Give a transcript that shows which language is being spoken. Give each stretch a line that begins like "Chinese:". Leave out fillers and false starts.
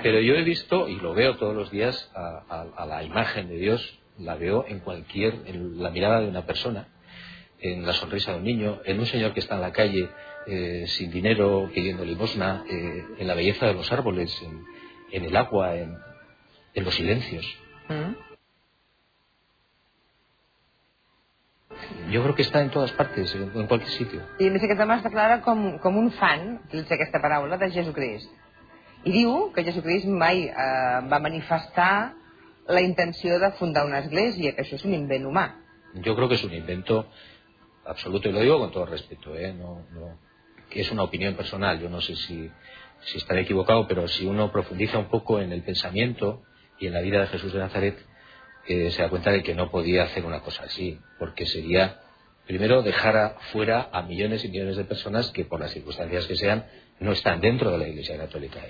Spanish: Pero yo he visto y lo veo todos los días a la imagen de Dios, la veo en la mirada de una persona, en la sonrisa de un niño, en un señor que está en la calle sin dinero pidiendo limosna, en la belleza de los árboles, en el agua, en los silencios. ¿Mm? Yo creo que está en todas partes, en cualquier sitio.
Catalan: I em sembla que Tomàs declara com un fan, utilitza aquesta paraula, de Jesucrist. I diu que Jesucrist mai va manifestar la intenció de fundar una església, que això és un invent humà.
Spanish: Yo creo que es un invento absoluto, y lo digo con todo respeto, ¿eh? No, que es una opinión personal, yo no sé si estaré equivocado, pero si uno profundiza un poco en el pensamiento y en la vida de Jesús de Nazaret, se da cuenta de que no podía hacer una cosa así, porque sería, primero, dejar fuera a millones y millones de personas que, por las circunstancias que sean, no están dentro de la Iglesia Católica.